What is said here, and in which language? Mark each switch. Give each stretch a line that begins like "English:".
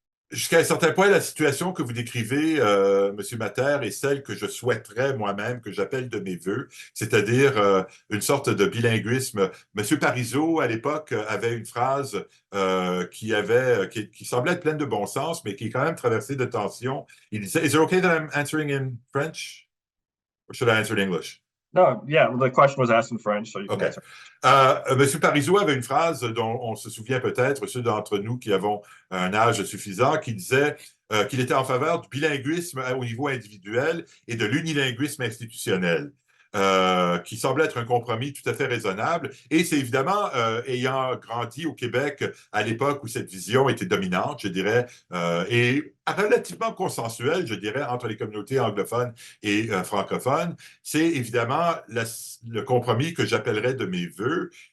French: Jusqu'à un certain point, la situation que vous décrivez, Monsieur Mater, est celle que je souhaiterais moi-même, que j'appelle de mes voeux, c'est-à-dire une sorte de bilinguisme. Monsieur Parizeau, à l'époque, avait une phrase qui semblait être pleine de bon sens, mais qui est quand même traversée de tension. Il disait,
English: "Is it okay that I'm answering in French? Or should I answer in English?" No, yeah, the question was asked in French, so you can answer.
French: Monsieur Parizeau avait une phrase dont on se souvient peut-être, ceux d'entre nous qui avons un âge suffisant, qui disait qu'il était en faveur du bilinguisme au niveau individuel et de l'unilinguisme institutionnel, qui semble être un compromis tout à fait raisonnable. Et c'est évidemment, ayant grandi au Québec à l'époque où cette vision était dominante, je dirais, et relativement consensuelle, je dirais, entre les communautés anglophones et francophones, c'est évidemment le compromis que j'appellerais de mes voeux.